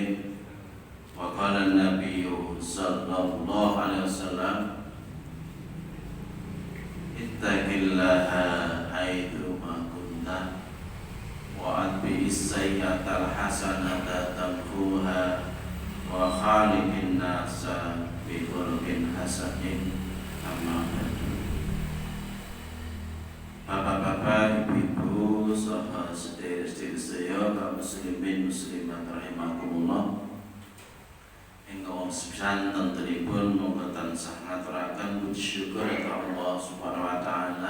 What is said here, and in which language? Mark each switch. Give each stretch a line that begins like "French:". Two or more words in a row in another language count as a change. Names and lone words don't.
Arabic: وقال النبي صلى الله عليه وسلم اتق الله حيثما كنت وأتبع السيئة الحسنة تمحوها وخالق الناس بخلق حسن. أما بعد.
Javanese: Bapak-bapak, ibu-ibu, sahabat sedherek-sedherek sedaya kaum
Arabic: مسلمين مسلمات رحمكم الله.
Javanese: Ingkang sepisan tentunipun monggo tansah ngaturaken puji syukur kagem Allah
Arabic: سبحانه وتعالى.